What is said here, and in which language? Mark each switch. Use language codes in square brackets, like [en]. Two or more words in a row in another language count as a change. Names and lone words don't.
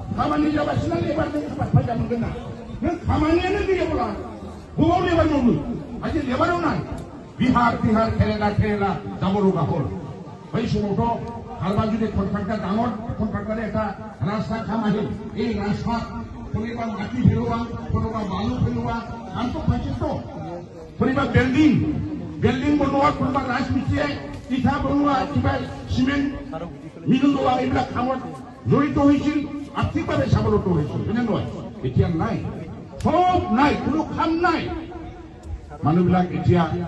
[brx] खामानि जागासिनो लेबार फैसा मोनगोन ना नों खामानियानो गैयाब्ला बबाव लेबार मावनो आजि लेबाराव नाय बिहार केरेला जाबरो गाहर बै समावथ' हालबा [as] যদি কন্ট্ৰাক্টৰ ডাঙৰ কন্ট্ৰাক্টৰে এটা রাস্তা কাম আহিল এই রাস্তা কোনোবা মাটি ফেলোৱা কোনোবা বালু ফেলোৱা কামটো পাইছে তো কোনোবা বিল্ডিং বনোৱা কোনোবা ৰাজমিস্ত্ৰীয়ে ইটা বনোৱা কিবা সিমেন্ট মিলোৱা এইবিলাক কামত জড়িত হৈছিল আৰ্থিকভাৱে স্বাৱলম্বী হৈছিল হয়নে নহয় এতিয়া নাই সব নাই কোনো কাম নাই মানুহবিলাক এতিয়া